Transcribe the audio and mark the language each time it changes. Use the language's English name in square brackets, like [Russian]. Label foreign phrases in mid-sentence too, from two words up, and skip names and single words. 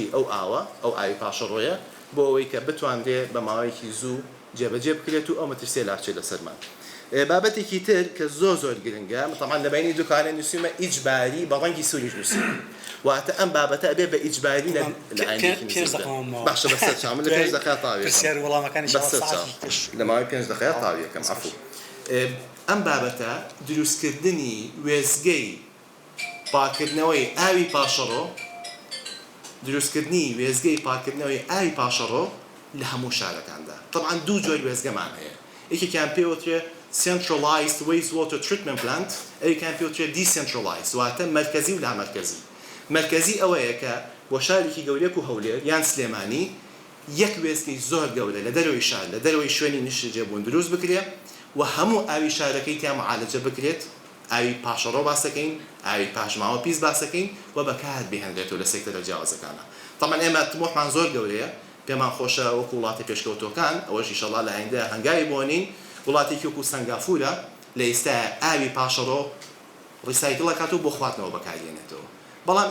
[Central Kurdish] ئەو ئاوە ئەو ئاوی پاشەڕۆیە بۆ ئەوەی کە بتوانرێ بە ماوەیەکی زوو جێبەجێ بکرێت و ئەو مەترسیە لاچێت لەسەرمان بابەتێکی تر کە زۆر گرنگە طبعا لە بینی دوکانە نووسیمە ئیجباری بە ڕەنگی سووریش نووسیمە واتە ئەم بابەتە ئەبێ بە ئیجباری لە باشە بەسەر چاوم لە 5 دقیقە لە ماوەی 5 دقیقە تاوی یەکەم عەفو ئەم بابەتە دروستکردنی وێستگەی پاکردنەوەی ئاوی پاشەڕۆ دروستکردنی وێستگەی پاکردنەوەی ئاوی پاشەڕۆ لە هەموو شارەکاندا طبعا دوو جۆری وێستگەمان هەیە یەکێکیان پێوترێ [English] centralized wastewater treatment plant [Central Kurdish] ئەوێکیان پێوترێ decentralized واتە مرکزی و لامەرکزی مرکزی ئەوەیە کە بۆ شارێکی گەورەیەک و هەولێر یان سلێمانی یەک وێستگەی زۆر گەورە لە دەرەوەی شار لە دەرەوەی شوێنی نیشتەجێبوون دروست بکرێ و هەموو ئاوی شارەکەی تا معالەجە بکرێت ئاوی پاشەڕۆ باسەکەین ئاوی پاشماوە پیس باسەکەین و بەکار بهێنرێتەوە لە سێکتەرە جیاوازەکانە طبعا ئێمە طموحمان زۆر گەورەیە پێمان خۆشە وەکو وڵاتی پێشکەوتوەکان ئەوەش ئینشەڵڵا لە ئایندە هەنگاوی بۆنین وڵاتێکی وەکو سەنگافورە لە ئێستا ئاوی پاشەڕۆ ڕیسایکڵەکات و بۆ خواردنەوە بەکارهێنێتەوە بەڵام